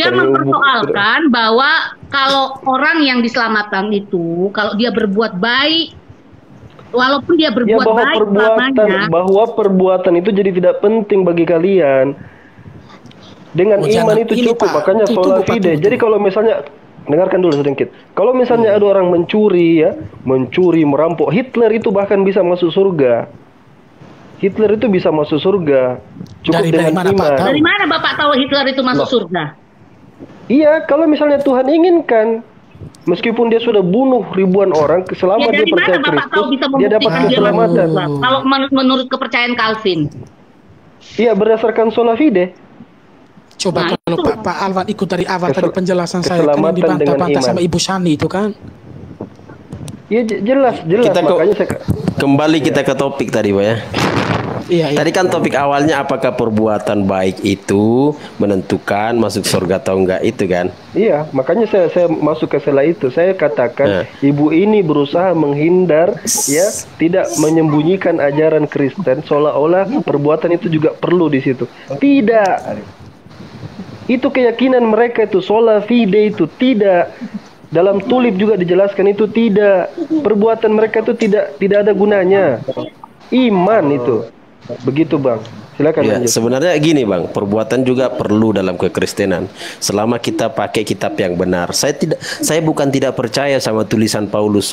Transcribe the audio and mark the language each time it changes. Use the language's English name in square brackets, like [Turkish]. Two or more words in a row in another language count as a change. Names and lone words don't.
[Indonesian] Dia mempersoalkan bahwa kalau orang yang diselamatkan itu, kalau dia berbuat baik, walaupun dia berbuat baik bahwa perbuatan itu jadi tidak penting bagi kalian. Dengan iman itu cukup, makanya [Latin] sola fide. [Indonesian] Jadi kalau misalnya, dengarkan dulu sedikit. Kalau misalnya ada orang mencuri, merampok, Hitler itu bahkan bisa masuk surga. Hitler itu bisa masuk surga cukup dengan iman. Dari mana Bapak tahu Hitler itu masuk surga? Iya, kalau misalnya Tuhan inginkan, meskipun dia sudah bunuh ribuan orang, selama dia percaya Kristus, dia dapat keselamatan. Kalau menurut kepercayaan Calvin. Iya, berdasarkan [Latin] sola fide. [Indonesian] Coba kalau Pak Alvan ikut dari awal tadi penjelasan saya kan dibantah-bantah sama Ibu Sani itu kan. Iya jelas. Kembali kita ke topik tadi Pak ya. Iya. Tadi kan topik awalnya apakah perbuatan baik itu menentukan masuk surga atau enggak itu kan? Iya, makanya saya masuk ke sela itu. Saya katakan ibu ini berusaha menghindar ya, tidak menyembunyikan ajaran Kristen seolah-olah perbuatan itu juga perlu di situ. Tidak. Itu keyakinan mereka itu [Latin] sola fide [Indonesian] itu tidak. Dalam tulip juga dijelaskan itu tidak. Perbuatan mereka itu tidak ada gunanya. Iman itu. Begitu Bang. Silakan ya, lanjut. Sebenarnya gini Bang, perbuatan juga perlu dalam kekristenan. Selama kita pakai kitab yang benar. Saya bukan tidak percaya sama tulisan Paulus.